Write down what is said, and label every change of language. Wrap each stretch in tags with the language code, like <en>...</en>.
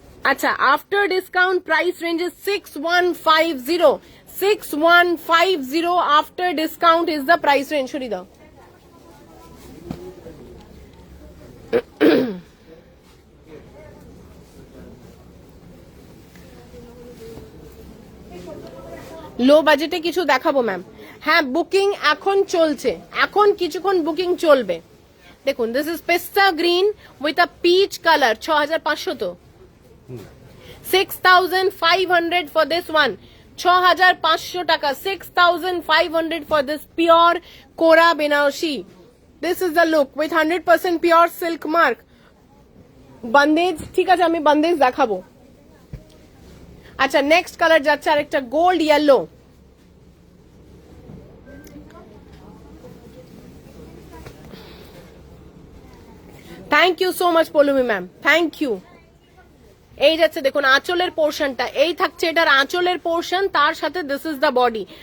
<en>আচ্ছা, after discount price range is 6150। 6150 after discount is the price range.</en> <bn>Sorry দাও। লো বাজেটে কিছু দেখাবো ম্যাম। হ্যাঁ, বুকিং এখন চলছে, এখন কিছুক্ষণ বুকিং চলবে।</bn> <en>দেখুন, this is pista green with a peach colour. 6500 তো 6500 for this one. 6500 টাকা, 6500 for this pure Kora Benarosi. This is the look with 100% pure silk mark.</en> <bn>Bandage, ঠিক আছে আমি বন্দেজ দেখাবো। আচ্ছা, নেক্সট কালার যাচ্ছে আরেকটা gold yellow.</bn> <en>thank you so much</en> <bn>পলুমি ma'am,</bn> <en>Thank you.</en> <bn>এই যাচ্ছে দেখুন আঁচলের পোর্শনটা, এই থাকছে এটার আঁচলের পোর্শন, তার সাথে</bn> <en>This is the body.</en>